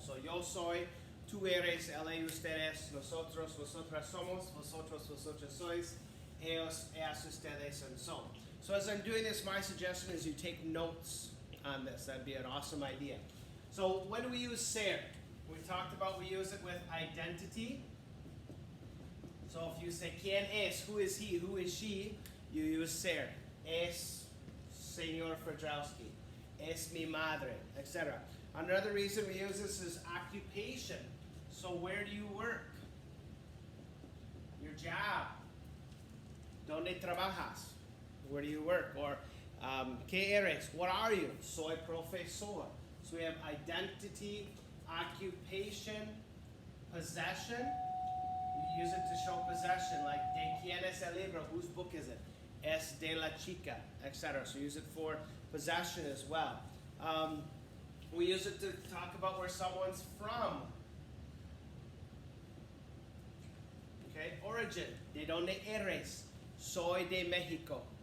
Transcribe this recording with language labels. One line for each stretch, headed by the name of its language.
Spanish: So yo soy, tú eres, él y ustedes, nosotros, vosotras somos, vosotros, vosotras sois, ellos, ellas, ustedes,
English: and so on. So as I'm doing this, my suggestion is you take notes on this. That'd be an awesome idea. So when do we use ser? We talked about we use it with identity. So if you say,
Spanish: ¿Quién es?
English: Who is he? Who is she? You use ser.
Spanish: Es Señor Fredrowski. Es mi madre, etc.
English: Another reason we use this is occupation. So where do you work? Your job.
Spanish: ¿Dónde trabajas?
English: Where do you work? Or,
Spanish: ¿qué eres?
English: What are you?
Spanish: Soy profesor.
English: So we have identity, occupation, possession. You use it to show possession, like
Spanish: ¿de quién es el libro?
English: Whose book is it?
Spanish: Es de la chica,
English: etc. So use it for possession as well. We use it to talk about where someone's from. Okay, origin.
Spanish: ¿De dónde eres? Soy de México.